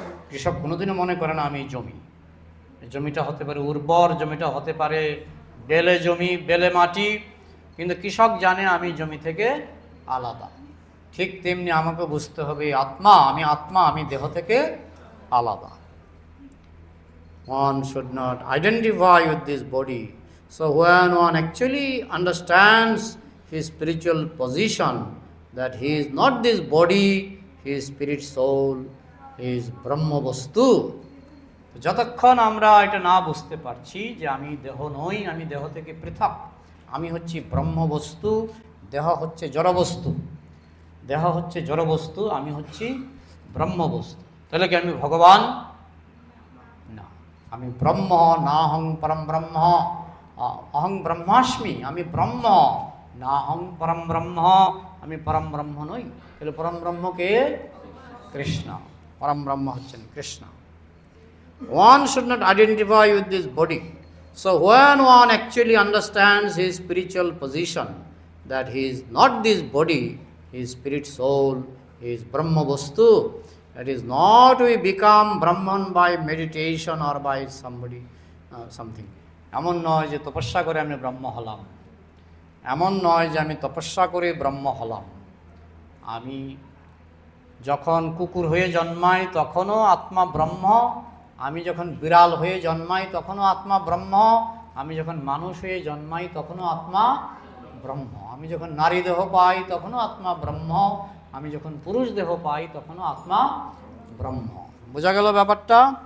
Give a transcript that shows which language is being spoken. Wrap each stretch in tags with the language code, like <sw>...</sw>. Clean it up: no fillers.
<bn>কৃষক কোনোদিনও মনে করে না আমি জমি। জমিটা হতে পারে উর্বর, জমিটা হতে পারে বেলে জমি, বেলে মাটি, কিন্তু কৃষক জানে আমি জমি থেকে আলাদা। ঠিক তেমনি আমাকে বুঝতে হবে আত্মা, আমি আত্মা, আমি দেহ থেকে আলাদা।</bn> <en>One should not identify with this body. So when one actually understands his spiritual position, that he is not this body, he is spirit soul, he is Brahma Vastu.</en> <bn>যতক্ষণ আমরা এটা না বুঝতে পারছি যে আমি দেহ নই, আমি দেহ থেকে পৃথক, আমি হচ্ছি ব্রহ্মবস্তু, দেহ হচ্ছে জড়বস্তু, দেহ হচ্ছে জড়বস্তু, আমি হচ্ছি ব্রহ্মবস্তু, তাহলে কি আমি ভগবান? না, আমি ব্রহ্ম।</bn> <sa>না হং পরম ব্রহ্ম, অহং ব্রহ্মাস্মি,</sa> <bn>আমি ব্রহ্ম।</bn> <sa>না হং পরম ব্রহ্ম,</sa> <bn>আমি পরম ব্রহ্ম নই। তাহলে পরম ব্রহ্মকে? কৃষ্ণ। পরম ব্রহ্ম হচ্ছেন Krishna.</bn> <en>One should not identify with this body. So when one actually understands his spiritual position, that he is not this body, he is spirit soul, he is Brahma Vastu, that is not we become Brahman by meditation or by somebody something.</en> <bn>এমন নয় যে তপস্যা করে আমি ব্রহ্ম হলাম। এমন নয় যে আমি তপস্যা করে ব্রহ্ম হলাম। আমি যখন কুকুর হয়ে জন্মাই তখনও আত্মা ব্রহ্ম, আমি যখন বিড়াল হয়ে জন্মাই তখনও আত্মা ব্রহ্ম, আমি যখন মানুষ হয়ে জন্মাই তখনও আত্মা ব্রহ্ম, আমি যখন নারী দেহ পাই তখনও আত্মা ব্রহ্ম, আমি যখন পুরুষ দেহ পাই তখনও আত্মা ব্রহ্ম। বোঝা গেল ব্যাপারটা?</bn>